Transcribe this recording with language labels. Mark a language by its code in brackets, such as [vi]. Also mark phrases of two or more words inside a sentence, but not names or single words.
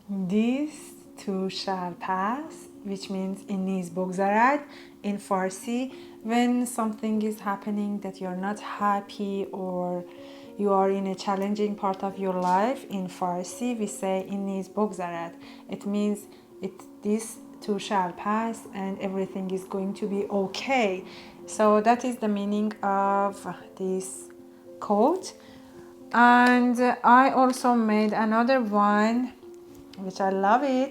[en] This too shall pass, which means [fa] این نیز بگذرد [en] in Farsi. When something is happening that you're not happy or you are in a challenging part of your life, in Farsi we say [fa] این نیز بگذرد. [en] It means this too shall pass and everything is going to be okay. So that is the meaning of this quote. And I also made another one which I love it.